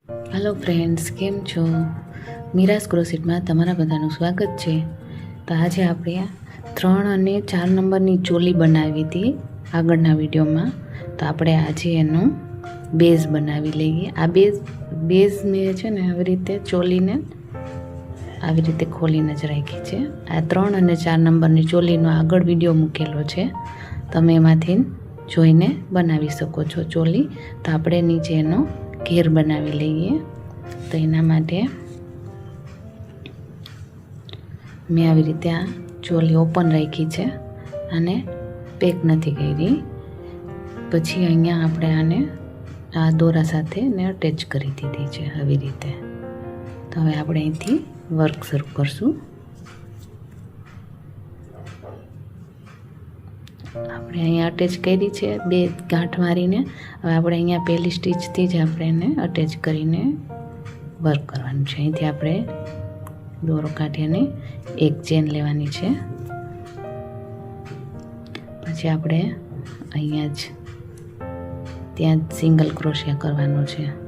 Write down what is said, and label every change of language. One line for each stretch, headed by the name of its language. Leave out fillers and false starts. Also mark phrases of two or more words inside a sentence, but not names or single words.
English: hello friends,
Gujarati: કેમ છો? મીરાસ ક્રોસેટ માં તમારા બધાનું સ્વાગત હૈ। તો આજ આપણે 3 અને 4 નંબરની ચોલી બનાવી થી આગળના વિડિયો માં। તો આપણે આજ એનો બેજ બનાવી લઈએ। આ બેજ માં છે ને આવી રીતે ચોલીને આવી રીતે ખોલીને જ રાખી છે। આ 3 અને 4 નંબરની ચોલીનો આગળ વિડિયો મૂકેલો છે, તમે એમાંથી જોઈને બનાવી શકો છો ચોલી। તો આપણે નીચે એનો ઘેર બનાવી લઈએ। તો એના માટે મૈં આવી રીતે આ ચોલી ઓપન રાખી હૈ અને પેક નથી કરી। પછી અહીંયા આપણે આને આ દોરા સાથે ને અટેચ કરી દીધી છે આવી રીતે। તો હવે આપણે અહીંથી વર્ક શરૂ કરશું। આપણે અહીંયા અટેચ કરી છે 2 ગાંઠ મારીને। હવે આપણે અહીંયા પહેલી સ્ટીચથી જ આપણે એને અટેચ કરીને વર્ક કરવાનું છે। અહીંથી આપણે દોરો કાઢીને એક ચેન લેવાની છે, પછી આપણે અહીંયા જ ત્યાં સિંગલ ક્રોશિયા કરવાનો છે।